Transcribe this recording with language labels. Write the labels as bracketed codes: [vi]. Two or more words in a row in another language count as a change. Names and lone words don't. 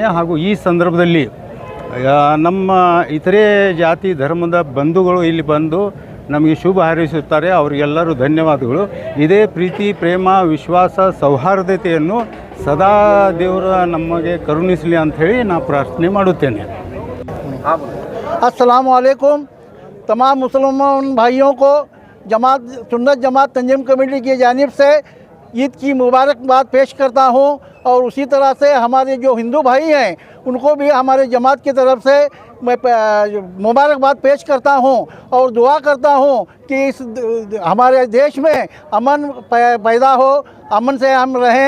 [kn] ಹಾಗೂ ಈ ಸಂದರ್ಭದಲ್ಲಿ ನಮ್ಮ ಇತರೆ ಜಾತಿ ಧರ್ಮದ ಬಂಧುಗಳು ಇಲ್ಲಿ ಬಂದು ನಮಗೆ ಶುಭ ಹಾರೈಸುತ್ತಾರೆ. ಅವರಿಗೆಲ್ಲರೂ ಧನ್ಯವಾದಗಳು. ಇದೇ ಪ್ರೀತಿ, ಪ್ರೇಮ, ವಿಶ್ವಾಸ, ಸೌಹಾರ್ದತೆಯನ್ನು ಸದಾ ದೇವರ ನಮಗೆ ಕರುಣಿಸಲಿ ಅಂಥೇಳಿ ನಾನು ಪ್ರಾರ್ಥನೆ ಮಾಡುತ್ತೇನೆ. [ar] السلام عليكم. [hi] तमाम मुसलमान भाइयों को जमात सुन्नत जमात तंजीम कमेटी की जानिब से ईद की मुबारकबाद पेश करता हूँ. और उसी तरह से हमारे जो हिंदू भाई हैं उनको भी हमारे जमात की तरफ से मैं मुबारकबाद पेश करता हूँ और दुआ करता हूँ कि इस हमारे देश में अमन पैदा हो, अमन से हम रहें.